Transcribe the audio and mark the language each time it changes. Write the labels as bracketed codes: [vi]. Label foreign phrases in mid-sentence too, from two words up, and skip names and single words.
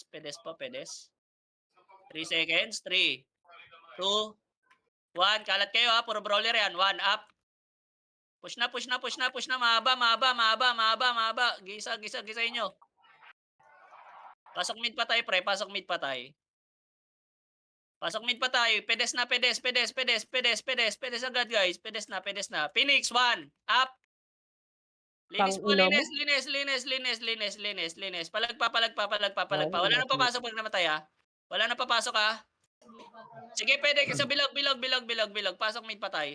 [tl] Pedes po, pedes. 3 seconds. 3, 2, 1. Kalat kayo ha. Puro brawler yan. 1 up. Push na, push na, push na, push na. Mahaba, mahaba, mahaba, mahaba, mahaba. Gisa, gisa, gisa inyo. Pasok mid pa tayo pre. Pasok mid pa tayo. Pasok mid pa tayo. Pedes na, pedes, pedes, pedes, pedes, pedes, pedes agad guys. Pedes na, pedes na. Phoenix, 1. Up. Linis po, Tangina mo. linis, linis, linis, linis, linis, linis, linis. Palagpa, palagpa, palagpa, palagpa. Wala nang papasok pag namatay ha. Wala nang papasok ha. Sige, pwede ka sa bilog, bilog, bilog, bilog, bilog. Pasok mid pa tayo.